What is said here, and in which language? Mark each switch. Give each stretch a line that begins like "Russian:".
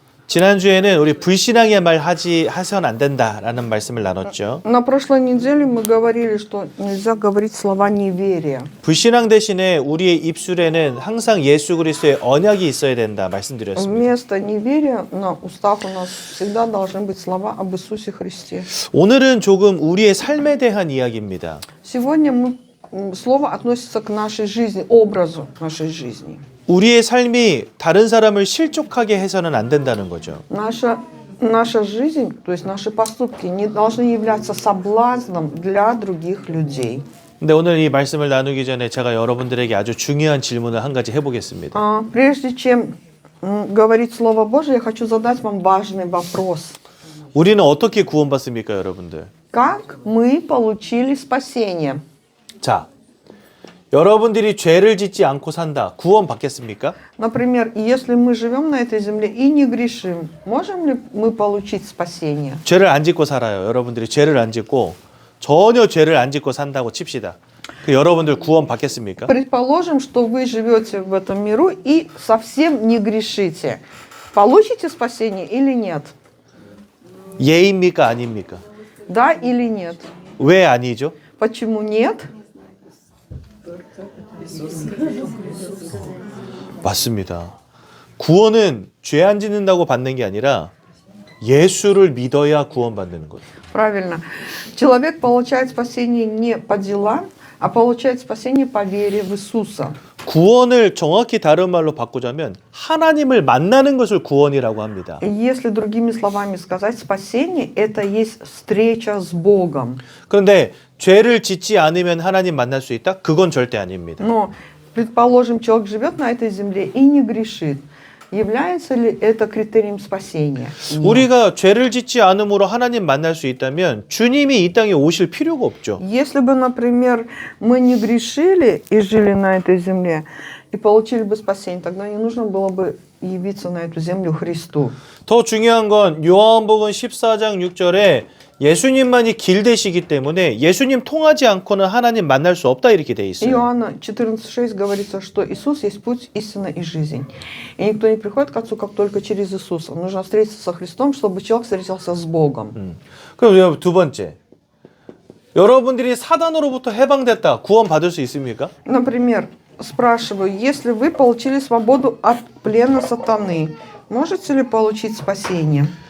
Korean: 지난주에는 우리 불신앙의 말 하선 안 된다라는 말씀을 나눴죠.
Russian: На прошлой неделе мы говорили, что нельзя говорить слова неверия.
Korean: 불신앙 대신에 우리의 입술에는 항상 예수 그리스도의 언약이 있어야 된다 말씀드렸습니다.
Russian: Вместо неверия на устах у нас всегда должны быть слова об Иисусе Христе.
Korean: 오늘은 조금 우리의 삶에 대한 이야기입니다.
Russian: Сегодня слово относится к нашей жизни, образу нашей жизни.
Korean: 우리의 삶이 다른 사람을 실족하게 해서는 안 된다는 거죠.
Russian: Наша жизнь, то есть наши поступки, не должны являться соблазном для других людей.
Korean: 근데 오늘 이 말씀을 나누기 전에 제가 여러분들에게 아주 중요한 질문을 한 가지 해보겠습니다.
Russian: Прежде чем говорить Слово Божие, я хочу задать вам важный вопрос.
Korean: 우리는 어떻게 구원받습니까, 여러분들?
Russian: Как мы получили спасение?
Korean: 자, 여러분들이 죄를 짓지 않고 산다. 구원 받겠습니까?
Russian: Например, если мы живем на этой земле и не грешим, можем ли мы получить спасение?
Korean: 죄를 안 짓고 살아요. 여러분들이 죄를 안 짓고 전혀 죄를 안 짓고 산다고 칩시다. 그 여러분들 구원 받겠습니까?
Russian: Предположим, что вы живете в этом миру и совсем не грешите. Получите спасение или нет?
Korean: 예입니까 아닙니까?
Russian: Да или нет?
Korean: 왜 아니죠?
Russian: Почему нет?
Korean: 맞습니다. 구원은 죄 안 짓는다고 받는 게 아니라 예수를 믿어야 구원받는 거예요.
Russian: Правильно. Человек получает спасение не по делам, а получает спасение по вере в Иисуса.
Korean: 구원을 정확히 다른 말로 바꾸자면 하나님을 만나는 것을 구원이라고 합니다.
Russian: Если другими словами сказать, спасение – это есть встреча с Богом.
Korean: 그런데 죄를 짓지 않으면 하나님 만날 수 있다? 그건 절대 아닙니다.
Russian: Но, предположим, человек живет на этой земле и не грешит. Является ли это критерием спасения? Нет.
Korean: 우리가 죄를 짓지 않음으로 하나님 만날 수 있다면 주님이 이 땅에 오실 필요가 없죠.
Russian: Если бы, например, мы не грешили и жили на этой земле, и получили бы спасение, тогда не нужно было бы явиться на эту землю Христу.
Korean: 더 중요한 건 요한복음 14장 6절에 예수님만이 길 되시기 때문에 예수님 통하지 않고는 하나님 만날 수 없다 이렇게 돼 있어요.
Russian: Иоанна 14,6 говорится, что Иисус есть путь, истина и жизнь. И никто не приходит к Отцу, как только через Иисуса. Нужно встретиться со Христом, чтобы человек встретился с Богом.
Korean: 그럼 두 번째. 여러분들이 사단으로부터 해방됐다. 구원 받을 수 있습니까?
Russian: Например, спрашиваю, если вы получили свободу от плена сатаны, можете ли получить спасение?